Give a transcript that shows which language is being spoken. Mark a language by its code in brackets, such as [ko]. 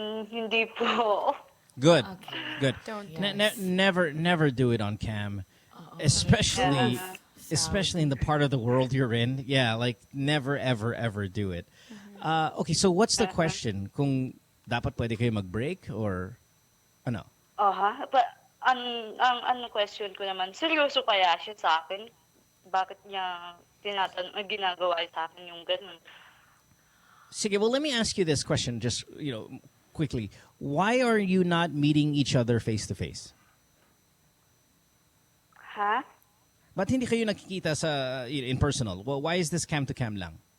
[tl] Hindi po. [en] Good. Okay. Good. Don't. Never do it on cam. Especially in the part of the world you're in. Yeah, like never ever do it. Okay, so what's the question? [tl] Kung dapat pwede kayo mag-break or ano? Ang question ko naman, seryoso kaya siya sa akin? Bakit niya ginagawa sa akin yung ganun? [en] Sige, well, let me ask you this question just, quickly. Why are you not meeting each other face to face? Ha? [tl] Ba't hindi kayo nakikita [en] in personal? Well, why is this cam to cam lang?